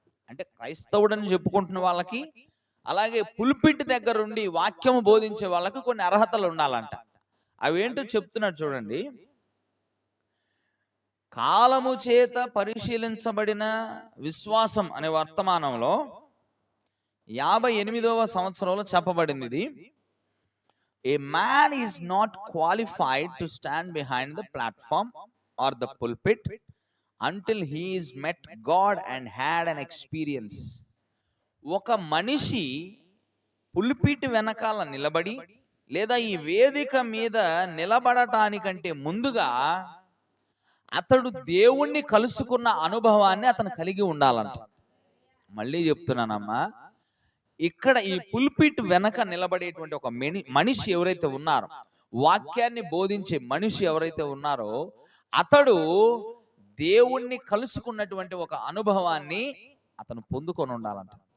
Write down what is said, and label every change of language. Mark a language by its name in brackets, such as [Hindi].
[Telugu] అంటే క్రైస్తవుడని చెప్పుకుంటున్న వాళ్ళకి, అలాగే పుల్పిట్ దగ్గరుండి వాక్యము బోధించే వాళ్ళకి కొన్ని అర్హతలు ఉండాలంట. అవేంటో చెప్తున్నాడు చూడండి. కాలము చేత పరిశీలించబడిన విశ్వాసం అనే వర్తమానంలో 58వ సంవత్సరంలో చెప్పబడింది ఇది. [English] A man is not qualified to stand behind the platform or the pulpit until he is met God and had an experience. [Telugu] ఒక మనిషి పుల్పిట్ వెనకాల నిలబడి లేదా ఈ వేదిక మీద నిలబడటానికంటే ముందుగా అతడు దేవుణ్ణి కలుసుకున్న అనుభవాన్ని అతను కలిగి ఉండాలంట. మళ్ళీ చెప్తున్నానమ్మా, ఇక్కడ ఈ పుల్పిట్ వెనక నిలబడేటువంటి ఒక మనిషి ఎవరైతే ఉన్నారో, వాక్యాన్ని బోధించే మనిషి ఎవరైతే ఉన్నారో, అతడు దేవుణ్ణి కలుసుకున్నటువంటి ఒక అనుభవాన్ని అతను పొందుకొని ఉండాలంట.